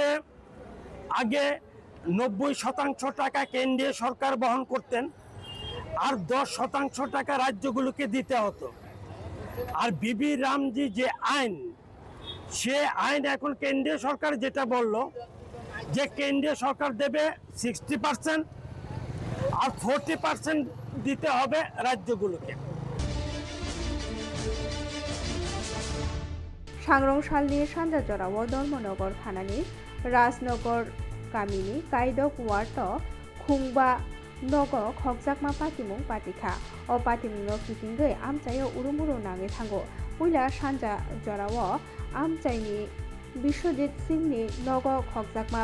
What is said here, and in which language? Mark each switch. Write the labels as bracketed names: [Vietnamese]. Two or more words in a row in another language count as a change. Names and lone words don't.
[Bangla] আগে 90% টাকা কেন্দ্রীয় সরকার বহন করতেন আর 10% টাকা রাজ্যগুলোকে দিতে হতো আর বিবি রামজি যে আইন সে আইন এখন কেন্দ্রীয় সরকার যেটা বলল যে কেন্দ্রীয় সরকার দেবে 60% আর 40% দিতে হবে রাজ্যগুলোকে [Kok Borok] सांग्रंसालनि सानजाजराव धर्मनगर थानानि राजनगर गामिनि कायदक वार्ड खुंबा नग खगजाकमा पाटिमुं पाटिखा अ पाटिमुंनो फिटिंगै आमचायो उरुमुरु नाङै थांगो पुइला सानजाजराव आमचाइनि बिश्वजित सिंहनि नग खगजाकमा